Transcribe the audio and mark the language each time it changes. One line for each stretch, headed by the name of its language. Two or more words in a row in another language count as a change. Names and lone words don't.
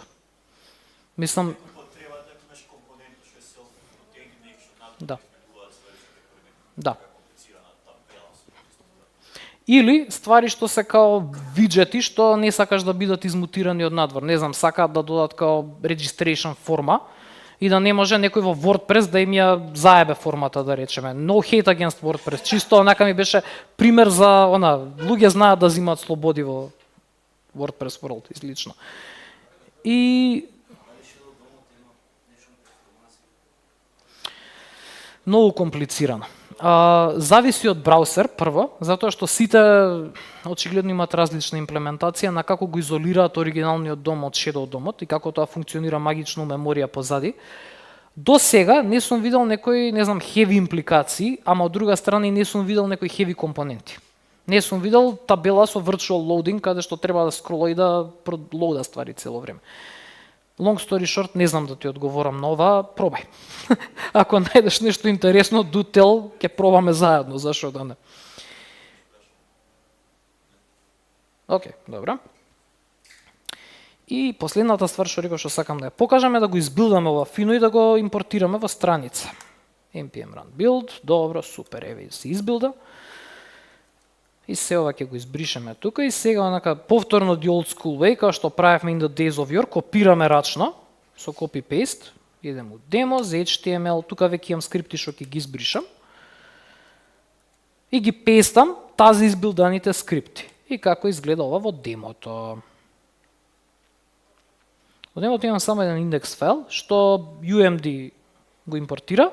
Macedonian: Мислам... Да. Или ствари што се као виджети што не сакаш да бидат измутирани од надвор. Не знам, сакаат да додат као registration форма и да не може некој во WordPress да им ја заебе формата, да речеме.
English: No hate against WordPress.
Macedonian: Чисто онака ми беше пример за луѓе знаат да земаат слободи во WordPress world, излично. И многу комплицирано. Зависи од браузер, прво, затоа што сите очигледно имаат различна имплементација на како го изолираат оригиналниот дом од Shadow DOM-от и како тоа функционира магично меморија позади. До сега не сум видел некои, не знам, heavy импликации, ама од друга страна и не сум видел некои heavy компоненти. Не сум видел табела со
English: virtual loading,
Macedonian: каде што треба да скрола и да лоуда ствари цело време.
English: Long story short,
Macedonian: не знам да ти одговорам на ова, пробај. Ако најдеш нешто интересно,
English: do tell,
Macedonian: ќе пробаме заедно, зашо да не. Океј, добро. И последната ствар што реков што сакам да ја покажам е да го избилдаме ова фино и да го импортираме во страница.
English: npm run build,
Macedonian: добро, супер, еве се избилда. И се ова ќе го избришеме тука и сега онака повторно
English: the old school way,
Macedonian: као што правевме
English: in the days of yore,
Macedonian: копираме рачно со
English: copy paste,
Macedonian: идем у demo, за HTML, тука веќе имам скрипти што ќе ги избришам. И ги пестам тази избилданите скрипти. И како изгледа ова во демото. Во демото имам само еден индекс файл што UMD го импортира.